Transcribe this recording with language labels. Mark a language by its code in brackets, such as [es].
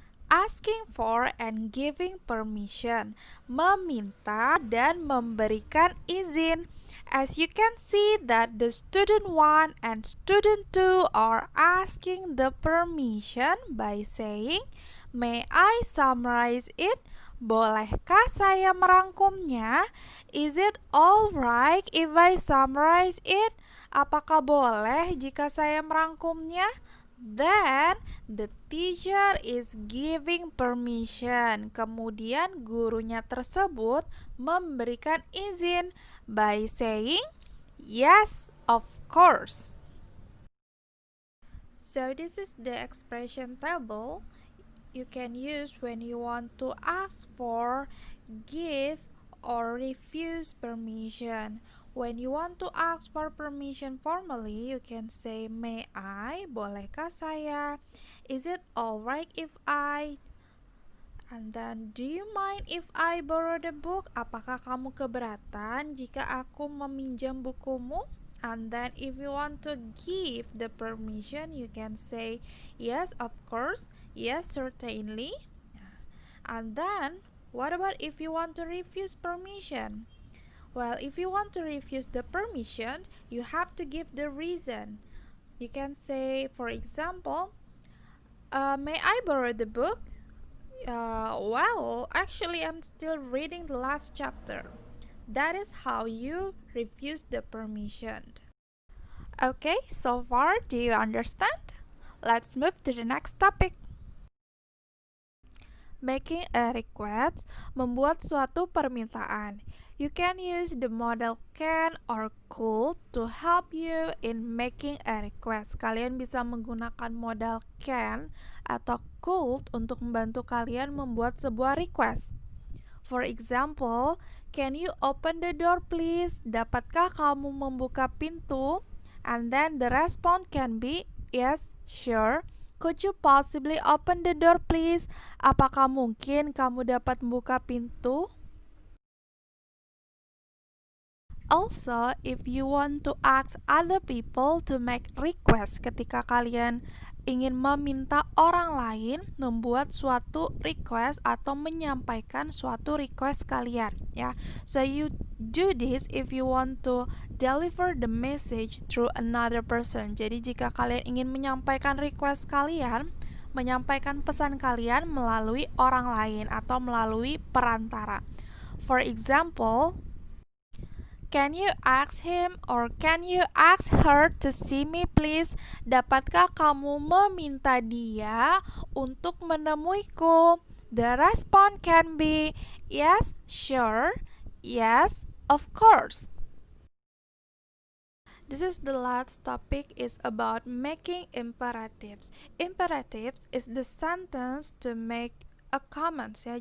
[en] Asking for and giving permission. [id] Meminta dan memberikan izin. [en] As you can see that the student 1 and student 2 are asking the permission by saying, "May I summarize it?" [id] Bolehkah saya merangkumnya? [en] Is it alright if I summarize it? [id] Apakah boleh jika saya merangkumnya? [en] Then the teacher is giving permission. [id] Kemudian gurunya tersebut memberikan izin [en] by saying, "Yes, of course." So this is the expression table you can use when you want to ask for, give or refuse permission. When you want to ask for permission formally, you can say, may I? [id] Bolehkah saya? [en] Is it alright if I? And then, do you mind if I borrow the book? [id] Apakah kamu keberatan jika aku meminjam bukumu? [en] And then, if you want to give the permission, you can say, yes, of course, yes, certainly. And then, what about if you want to refuse permission? Well, if you want to refuse the permission, you have to give the reason. You can say, for example, may I borrow the book? Well, actually, I'm still reading the last chapter. That is how you refuse the permission. Okay, so far, do you understand? Let's move to the next topic. Making a request, [id] membuat suatu permintaan. [en] You can use the modal can or could to help you in making a request. [id] Kalian bisa menggunakan modal can atau could untuk membantu kalian membuat sebuah request. [en] For example, can you open the door please? [id] Dapatkah kamu membuka pintu? [en] And then the response can be yes, sure. Could you possibly open the door please? [id] Apakah mungkin kamu dapat membuka pintu? [en] Also, if you want to ask other people to make request, [id] ketika kalian ingin meminta orang lain membuat suatu request atau menyampaikan suatu request kalian, ya. [en] So you do this if you want to deliver the message through another person. [id] Jadi jika kalian ingin menyampaikan request kalian, menyampaikan pesan kalian melalui orang lain atau melalui perantara. [en] For example, can you ask him or can you ask her to see me please? [id] Dapatkah kamu meminta dia untuk menemuiku? [en] The response can be yes, sure, yes, of course. This is the last topic is about making imperatives. Imperatives is the sentence to make a command, ya.